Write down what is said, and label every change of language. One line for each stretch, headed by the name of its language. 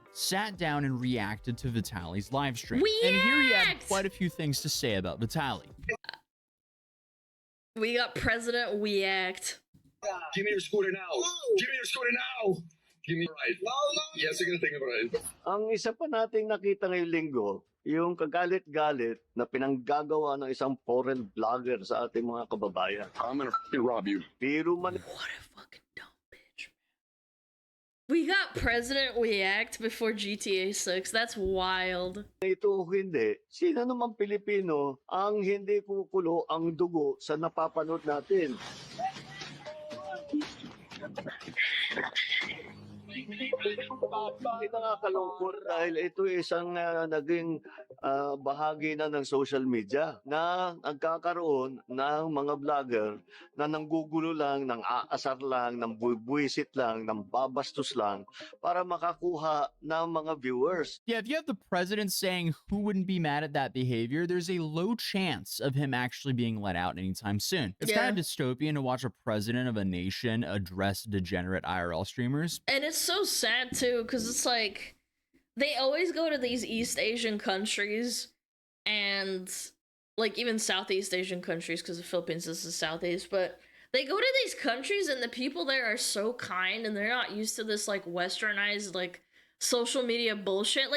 English: sat down and reacted to Vitali's live stream. And here he had quite a few things to say about Vitali. We got President React. Give me your scooter now. Give me your scooter now. Give me a ride. No. Yes, you're gonna take a ride.
Filipino: Ang isa pa nating nakita ngayong linggo, yung kagalit-galit na pinanggagawa ng isang foreign vlogger sa ating mga kababayan.
English: I'm gonna rob you. Pero man... What a fucking dumb bitch, man. We got President React before GTA 6. That's wild.
Filipino: Ito hindi. Sino naman Pilipino ang hindi kukulo ang dugo sa napapanood natin? Bakit nakakalungkot dahil ito isang naging bahagi na ng social media na nagkakaroon ng mga vlogger na nanggugulo lang, nang aasar lang, nang buwisit lang, nang babastos lang para makakuha ng mga viewers.
English: Yeah, if you have the president saying who wouldn't be mad at that behavior, there's a low chance of him actually being let out anytime soon. It's kind of dystopian to watch a president of a nation address degenerate IRL streamers. And it's so sad too, because it's like they always go to these East Asian countries and like even Southeast Asian countries, because the Philippines is the Southeast, but they go to these countries and the people there are so kind and they're not used to this like westernized like social media bullshit.